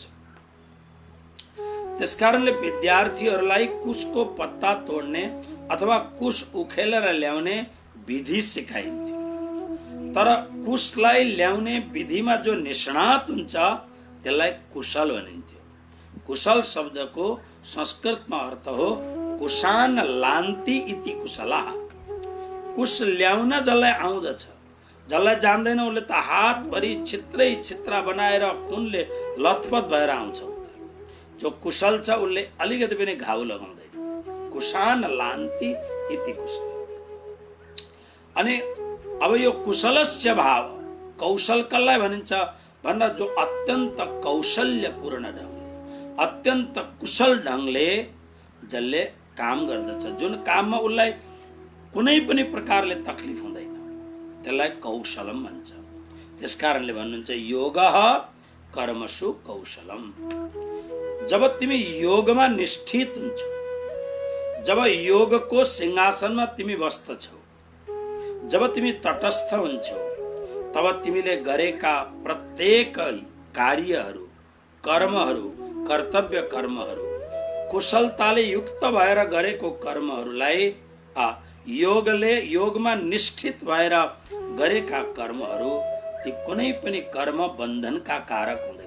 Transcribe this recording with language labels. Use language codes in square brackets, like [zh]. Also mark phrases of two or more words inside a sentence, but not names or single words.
[ne] त्यसकारणले विद्यार्थीहरूलाई कुशको पत्ता तोड्ने अथवा कुश उखेलेर ल्याउने विधि सिकाइन्थ्यो। तर कुशलाई ल्याउने विधिमा जो निष्णात हुन्छ त्यसलाई कुशल भनिन्थ्यो। कुशल शब्दको संस्कृतमा अर्थ हो [sa] कुशान लान्ति इति कुशला। [ne] कुश ल्याउन जसलाई आउँदछ, जसलाई जान्दैन उसले त हातभरि छित्रै छित्रा बनाएर खुनले लथपथ भएर आउँछ। जो कुशल छ उसले अलिकति पनि घाउ लगाउँदैन। [sa] कुशान लान्ति इति कुशल। [ne] अनि अब यो कुशलस्य भाव, कौशल कसलाई भनिन्छ भन्दा जो अत्यन्त कौशल्यपूर्ण ढङ्गले, अत्यन्त कुशल ढङ्गले जसले काम गर्दछ, जुन काममा उसलाई कुनै पनि प्रकारले तकलिफ हुँदैन, त्यसलाई कौशलम भन्छ। त्यसकारणले भन्नुहुन्छ [sa] योगः कर्मसु कौशलम। [ne] जब तिमी योगमा निष्ठित हुन्छौ, जब योगको सिंहासनमा तिमी बस्दछौ, जब तिमी तटस्थ हुन्छौ, तब तिमीले गरेका प्रत्येक कार्यहरू, कर्महरू, कर्तव्य कर्महरू, कुशलताले युक्त भएर गरेको कर्महरूलाई योगमा निष्ठित भएर गरेका कर्महरू ती कुनै पनि कर्म बन्धनका कारक हुँदैन।